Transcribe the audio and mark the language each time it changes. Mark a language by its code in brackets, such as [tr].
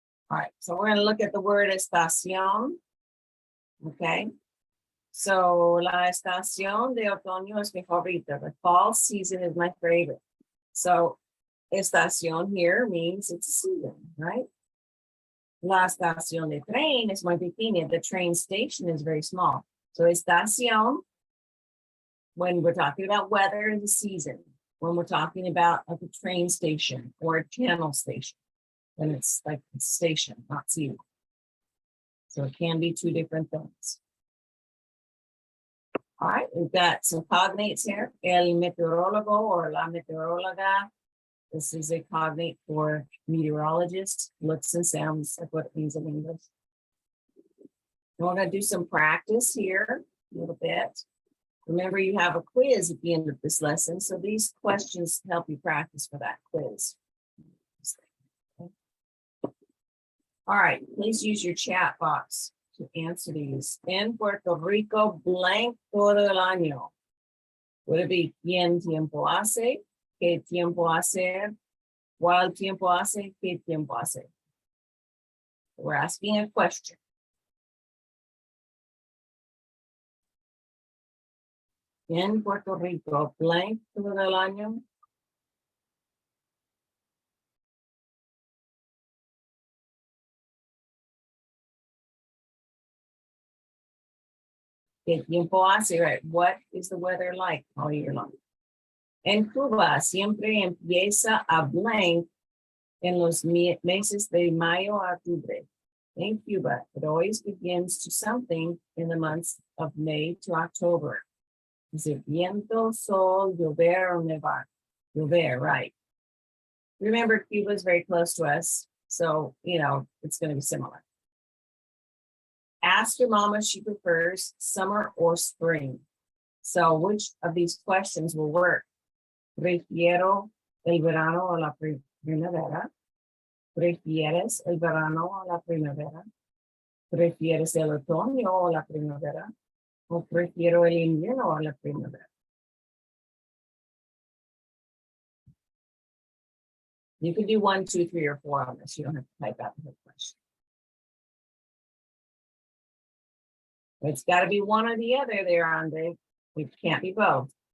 [en] All right, so we're going to look at the word estación. Okay, so [es] la estación de otoño es mi favorita. [en] The fall season is my favorite. So estación here means it's a season, right? [es] La estación de tren es muy pequeña. [en] The train station is very small. So estación, when we're talking about weather, is a season. When we're talking about like a train station or a channel station, then it's like a station, not season. So it can be two different things. All right, we've got some cognates here. [es] El meteorólogo or la meteoróloga. [en] This is a cognate for meteorologist. Looks and sounds like what it means in English. And we're going to do some practice here a little bit. Remember, you have a quiz at the end of this lesson. So these questions help you practice for that quiz. All right, please use your chat box to answer these. [es] En Puerto Rico, blank todo el año. [en] Would it be [es] ¿Quién tiempo hace? ¿Qué tiempo hacer? ¿Cuál tiempo hace? ¿Qué tiempo hace? [en] We're asking a question. [es] En Puerto Rico, blank todo el año. ¿Qué tiempo hace? Right. [en] What is the weather like all year long? [es] En Cuba siempre empieza a blank en los meses de mayo a octubre. [en] In Cuba, it always begins to something in the months of May to October. Is it viento, sol, llover, or nevar? Llover, right. Remember, Cuba is very close to us, so, it's going to be similar. Ask your mom if she prefers summer or spring. So which of these questions will work? [es] Prefiero el verano o la primavera. ¿Prefieres el verano o la primavera? ¿Prefieres el otoño o la primavera? ¿O prefiero el invierno o la primavera? [en] You can do 1, 2, 3, or 4 on this. You don't have to type out the whole question. It's got to be one or the other there, Andre. It can't be both.